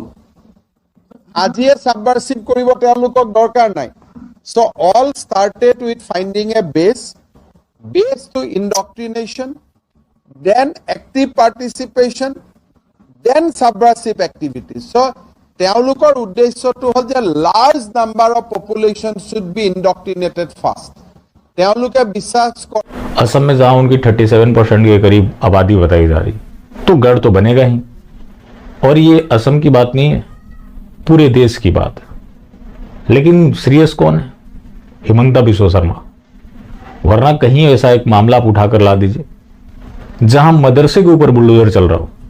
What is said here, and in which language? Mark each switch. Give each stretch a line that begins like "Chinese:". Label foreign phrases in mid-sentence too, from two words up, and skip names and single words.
Assamese: আজিয়ে subversive কৰিবো তেওঁলোকক দৰকাৰ নাই.
English: So all started with finding a base to indoctrination, then active participation, then subversive activities. So
Assamese: তেওঁলোকৰ উদ্দেশ্যটো হ'ল যে
English: large number of population should be indoctrinated first.
Assamese: তেওঁলোকে বিশ্বাস কৰে
Hindi: असम में जहां उनकी 37% के करीब आबादी बताई जा रही, तो गढ़ तो बनेगा ही। और ये असम की बात नहीं है, पूरे देश की बात है। लेकिन सीरियस कौन है? हिमंता बिस्वा शर्मा। वरना कहीं ऐसा एक मामला आप उठाकर ला दीजिए जहां मदरसे के ऊपर बुलडोजर चल रहा हो।